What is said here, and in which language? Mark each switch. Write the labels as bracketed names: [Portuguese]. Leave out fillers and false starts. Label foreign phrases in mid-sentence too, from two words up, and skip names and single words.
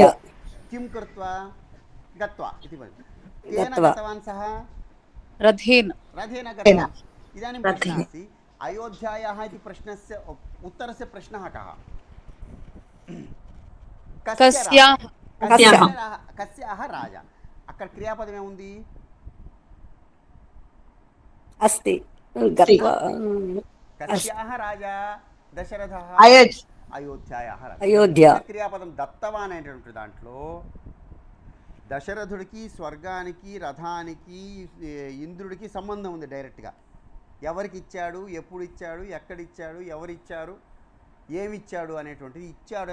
[Sanskrit] किं कृत्वा गत्वा इति वदति केन गत्वा। गतवान् सः रथेन रथेन गतवान् इदानीं प्रश्नः रथेन। अस्ति अयोध्यायाः इति प्रश्नस्य उत्तरस्य प्रश्नः कः कस्याः कस्याः राजा [Telugu] అక్కడ క్రియాపదం ఏముంది [Sanskrit] अस्ति गत्वा కస్యాः రాజా దశరథः అయోధ్యాయాः రాజా [Telugu] అయోధ్య క్రియాపదం దత్తవాన్ అనేటువంటి దాంట్లో దశరథుడికి స్వర్గానికి రథానికి ఇంద్రుడికి సంబంధం ఉంది డైరెక్ట్గా ఎవరికి ఇచ్చాడు ఎప్పుడు ఇచ్చాడు ఎక్కడిచ్చాడు ఎవరిచ్చారు ఏమిచ్చాడు అనేటువంటిది ఇచ్చాడు